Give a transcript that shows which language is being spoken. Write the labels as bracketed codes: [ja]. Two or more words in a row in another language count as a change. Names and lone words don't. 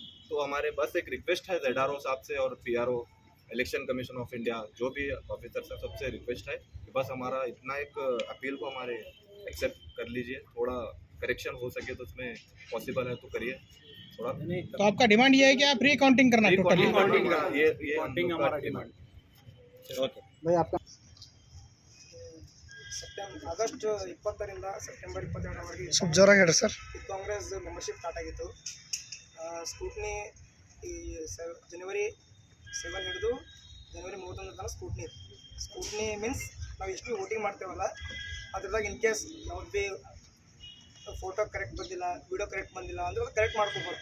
[hi] तो हमारे बस एक रिक्वेस्ट है ZRO साहब से और PRO, इलेक्शन कमीशन ऑफ इंडिया, जो भी ऑफिसर है, सबसे रिक्वेस्ट है कि बस हमारा इतना एक अपील को हमारे एक्सेप्ट कर लीजिए। थोड़ा करेक्शन हो सके तो उसमें पॉसिबल है तो करिए थोड़ा। तो आपका डिमांड ये है कि आप रिकाउंटिंग करना टोटल? ये हमारा डिमांड। ओके भाई आपका [kn] ಆಗಸ್ಟ್ 20ರಿಂದ ಸೆಪ್ಟೆಂಬರ್ 22ರವರೆಗೆ ಸ್ವಲ್ಪ ಜೋರಾಗಿ ಹೇಳಿ ಸರ್. ಕಾಂಗ್ರೆಸ್ [en] membership start [kn] ಆಗಿತ್ತು. ಸ್ಕೂಟ್ನಿ ಈ ಜನವರಿ 7 ಹಿಡಿದು ಜನವರಿ 31 ತನಕ ಸ್ಕೂಟ್ನಿ ಇತ್ತು. [en] scrutiny means [kn] ನಾವು ಎಷ್ಟು ವೋಟಿಂಗ್ ಮಾಡ್ತೇವಲ್ಲ ಅದ್ರದಾಗ [en] in case [kn] ಯಾವ್ದು ಭೀ [en] photo correct [kn] ಬಂದಿಲ್ಲ, [en] video correct [kn] ಬಂದಿಲ್ಲ ಅಂದ್ರೆ ಅದು ಕರೆಕ್ಟ್ ಮಾಡ್ಕೋಬೋದು.